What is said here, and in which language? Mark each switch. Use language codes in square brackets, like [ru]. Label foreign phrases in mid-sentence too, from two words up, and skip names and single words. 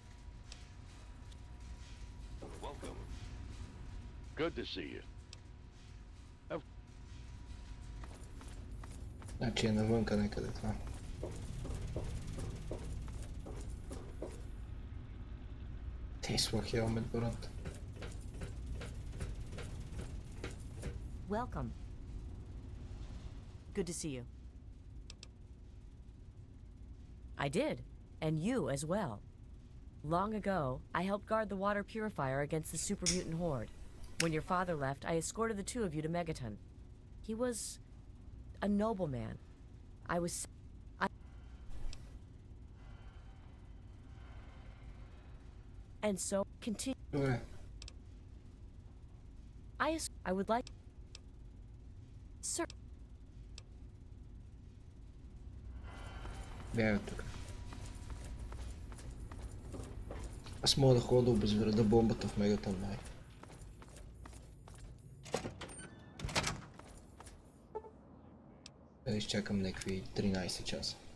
[en] Welcome. Good to see you. [bg] Значи е навънка някъде това. Тесла хелмет, брат. [en] Welcome. Good to see you. I did, and you as well. Long ago, I helped guard the water purifier against the super mutant horde. When your father left, I escorted the two of you to Megaton. He was a noble man. And so continue. [bg] Добре. [en] I would like, sir. [bg] Бягай от тук. Аз мога да ходя да обезвреда бомбата в Мегатон, май. Да изчакам някакви 13 часа.